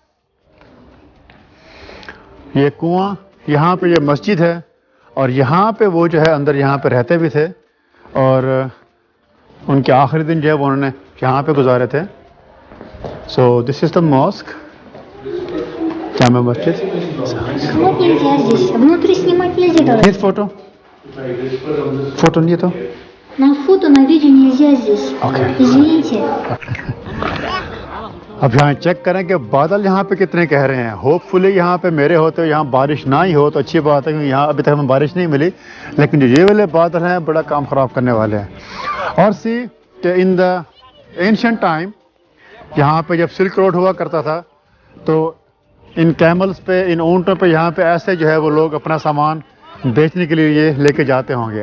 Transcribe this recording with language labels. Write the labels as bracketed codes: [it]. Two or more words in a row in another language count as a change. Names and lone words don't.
[hi] ये कुआं, यहाँ पे ये मस्जिद है और यहाँ पे वो जो है अंदर यहाँ पे रहते भी थे। और उनके आखिरी दिन जो है वो उन्होंने यहाँ पे गुजारे थे। [en] So this is the mosque, Jamia Masjid. [ru] Снимать нельзя здесь. Внутри снимать нельзя. [hi] Нет फोटो? फोटो नहीं है तो? [ru] На фото, на видео нельзя здесь. Извините. [hi] अब यहाँ चेक करें कि बादल यहाँ पे कितने कह रहे हैं। होपफुली यहाँ पे मेरे होते यहाँ बारिश ना ही हो तो अच्छी बात है, क्योंकि यहाँ अभी तक हमें बारिश नहीं मिली। लेकिन जो ये वाले बादल हैं बड़ा काम ख़राब करने वाले हैं। और सी कि [en] in the ancient time [hi] यहाँ पे जब सिल्क रोड हुआ करता था तो [en] in camels [hi] पे, इन ऊँटों पे यहाँ पे ऐसे जो है वो लोग अपना सामान बेचने के लिए ये लेके जाते होंगे।